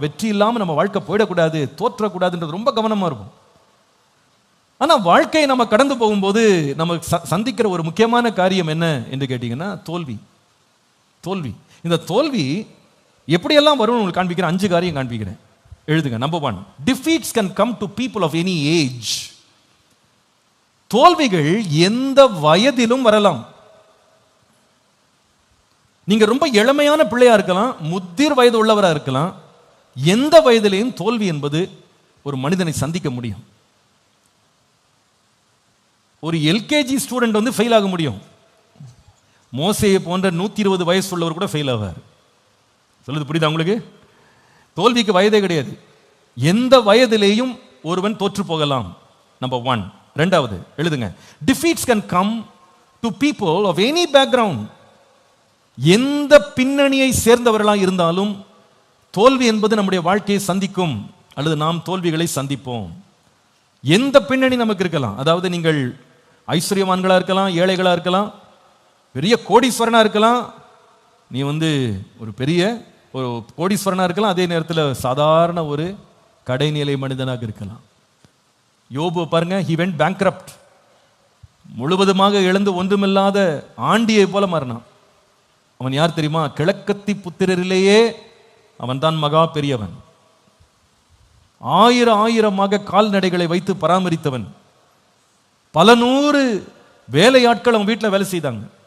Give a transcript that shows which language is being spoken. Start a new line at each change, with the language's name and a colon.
Tamil: வெற்றி இல்லாம நம்ம வாழ்க்கை போயிடக்கூடாது, தோற்றக்கூடாதுன்றது ரொம்ப கவனமா இருக்கும். ஆனா வாழ்க்கையை நம்ம கடந்து போகும்போது நம்ம சந்திக்கிற ஒரு முக்கியமான காரியம் என்ன என்று கேட்டீங்கன்னா, தோல்வி. தோல்வி. இந்த தோல்வி எப்படியெல்லாம் வரும் உங்களுக்கு காண்பிக்கிறேன். 5 காரியம் காண்பிக்கிறேன், எழுதுங்க.
English: Number 1, defeats can come to people of any age.
Tamil: தோல்விகள் எந்த வயதிலும் வரலாம். நீங்க ரொம்ப இளமையான பிள்ளையா இருக்கலாம், முதிர் வயது உள்ளவரா இருக்கலாம். எந்த வயதிலையும் தோல்வி என்பது ஒரு மனிதனை சந்திக்க முடியும். ஒரு எல்கேஜி ஸ்டூடெண்ட் வந்து ஃபெயில் ஆக முடியும். மோசேயை போன்ற 120 வயசு உள்ளவர் கூட ஃபெயில் ஆவார். சொல்லுது புரியுதா உங்களுக்கு? தோல்விக்கு வயதே கிடையாது. எந்த வயதிலேயும் ஒருவன் தோற்று போகலாம். நம்பர் 1. 2வது எழுதுங்க.
English: defeats can come to people of any background.
Tamil: எந்த பின்னணியை சேர்ந்தவர்களாக இருந்தாலும் தோல்வி என்பது நம்முடைய வாழ்க்கையை சந்திக்கும், அல்லது நாம் தோல்விகளை சந்திப்போம். எந்த பின்னணி நமக்கு இருக்கலாம். அதாவது நீங்கள் ஐஸ்வர்யவான்களா இருக்கலாம், ஏழைகளா இருக்கலாம், பெரிய கோடீஸ்வரனா இருக்கலாம். நீ வந்து ஒரு பெரிய ஒரு கோடீஸ்வரனா இருக்கலாம், அதே நேரத்தில் சாதாரண ஒரு கடைநிலை மனிதனாக இருக்கலாம். யோபு பாருங்க,
English: he went bankrupt.
Tamil: முழுவதுமாக இழந்து ஒன்றுமில்லாத ஆண்டியை போல மாறினான். அவன் யார் தெரியுமா? கிழக்கத்தி புத்திரரிலேயே அவன் தான் மகா பெரியவன். 1000 கால்நடைகளை வைத்து பராமரித்தவன். பல 100 வேலையாட்கள் அவன் வீட்டில் வேலை செய்தாங்க.